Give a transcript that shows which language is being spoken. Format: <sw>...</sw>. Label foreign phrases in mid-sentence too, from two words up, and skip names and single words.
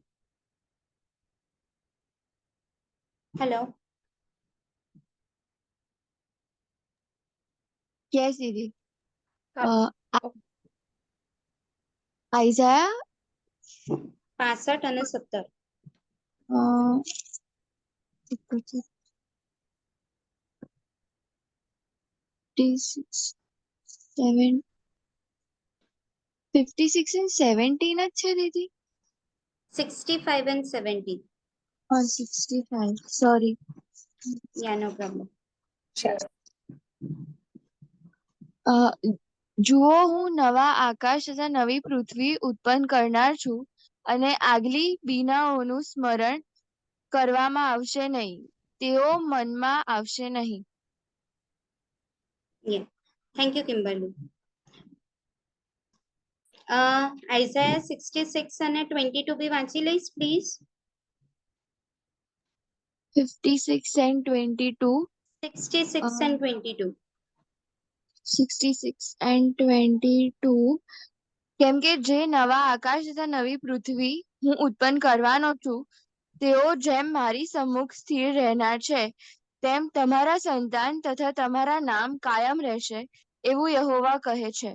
<en>Hello. Yes,</en> <gu>દીદી. હા. આઈઝાયા 65 અને 17. 56 and 17 જ છે દીદી.</gu> <en>65 and 70. 65. સોરી. Yeah, no problem.</en> <gu>જુઓ, હું નવા આકાશ તથા નવી પૃથ્વી ઉત્પન્ન કરનાર છું, અને આગલી બીનાઓનું સ્મરણ કરવામાં આવશે નહીં, તેઓ મનમાં આવશે નહીં.</gu> <en>Yeah. Thank you, Kimberly.</en> <gu>Isaiah 66 અને 22 બી વાંચી લઈશ, પ્લીઝ.</gu> <en>56 and 22. 66 and 22. 66 and 22.</en> <gu>કેમ કે જે નવા આકાશ તથા નવી પૃથ્વી હું ઉત્પન્ન કરવાનો છું, તેઓ જેમ મારી સમ્મુખ સ્થિર રહેનાર છે, તેમ તમારા સંતાન તથા તમારા નામ કાયમ રહેશે, એવું યહોવા કહે છે.</gu>